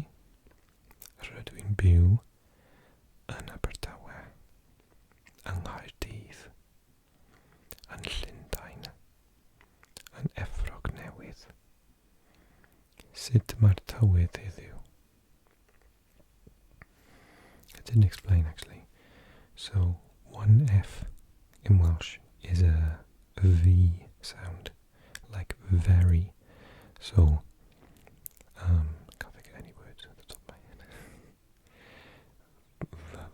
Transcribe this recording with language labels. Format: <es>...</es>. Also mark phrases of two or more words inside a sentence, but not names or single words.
<cy>Rydw i'n byw yn Abertawe, yng Nghaerdydd, yn Llundain, yn Effrog Newydd. Sut mae'r tywydd heddiw?</cy> <en>I didn't explain actually. So one F in Welsh is a V sound, like very. So I can't think of any words at the top of my head.</en>